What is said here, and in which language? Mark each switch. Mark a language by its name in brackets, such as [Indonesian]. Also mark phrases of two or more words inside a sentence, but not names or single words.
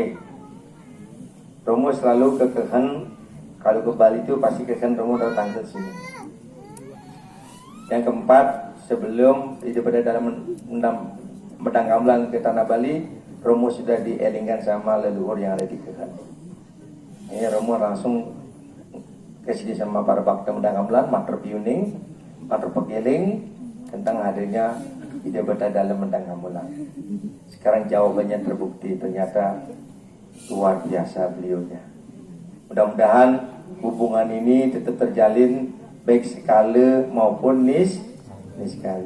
[Indonesian] Romo selalu ke Kekan, kalau ke Bali itu pasti Kekan Romo datang ke sini. Yang keempat, sebelum itu pada dalam Medang Gamelan ke Tanah Bali, Romo sudah dielingkan sama leluhur yang ada di Kekan. Ini Romo langsung ke sini sama para bakti Medang Gamelan, [Balinese] matur piuning, matur pegiling [Indonesian] tentang hadirnya ide berada dalam Medang Gamelan. Sekarang jawabannya terbukti, ternyata luar biasa beliaunya. Mudah-mudahan hubungan ini tetap terjalin baik skala maupun niskala.